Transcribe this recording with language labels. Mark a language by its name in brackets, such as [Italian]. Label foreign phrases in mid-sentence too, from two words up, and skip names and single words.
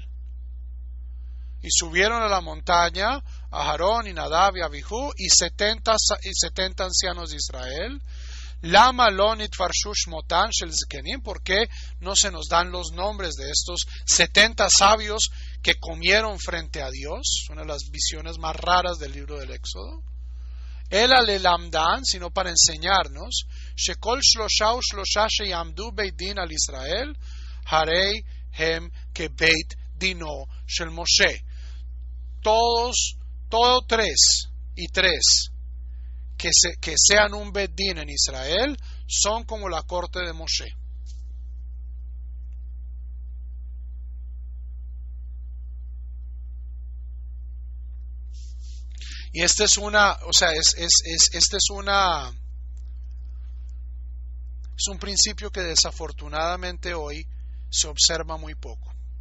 [Spanish] Y subieron a la montaña a Aarón y Nadab y Abihu y 70 ancianos de Israel, [Hebrew] למה לא נתפרשו שמותן של זקנים, [Spanish] ¿por qué no se nos dan los nombres de estos 70 sabios que comieron frente a Dios? Una de las visiones más raras del libro del Éxodo. [Hebrew] אלא ללמדך, [Spanish] sino para enseñarnos, [Hebrew] שכל שלשה ו שלשה שעמדו בית דין על ישראל, הרי הם כ בית דינו של משה. [Spanish] Todo 3 y 3 que sean un [Hebrew] בית דין [Spanish] en Israel son como la corte de Moshe. Y esta es una, o sea, es un principio que desafortunadamente hoy se observa muy poco.